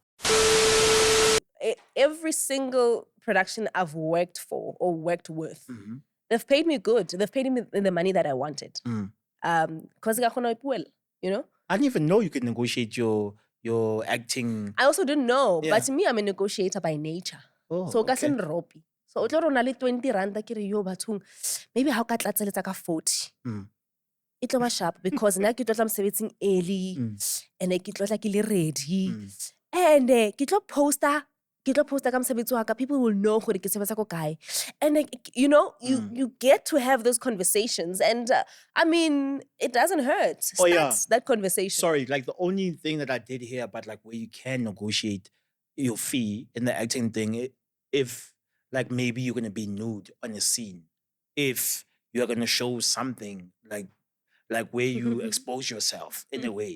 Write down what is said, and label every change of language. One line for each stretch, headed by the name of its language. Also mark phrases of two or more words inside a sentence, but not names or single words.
English: Every single production I've worked for or worked with, they've paid me good. They've paid me the money that I wanted. Because I didn't even know you could negotiate your acting. I also didn't know, Yeah. but me, I'm a negotiator by nature. Oh, So ka okay. sen ropi.
Tswana: So o tlo re o na le 20 rand ke re yo bathong.
English: Maybe how
Tswana: ka tlatseletsa ka 40. It tlo ba sharp because na ke tlo tla mosebetsing
English: early and
Tswana: ke tlo tla ke le ready. And ke tlo posta ka mosebetsi wa ka.
English: People will know
Tswana: gore ke sebetsa ko kae.
English: And you get to have those conversations and I mean it doesn't hurt. Oh, yeah. Starts that conversation. Sorry, like the only thing that I did hear about like where you can negotiate your fee in the acting thing, if like maybe you're gonna be nude on a scene, if you're gonna show something like where you expose yourself in a way.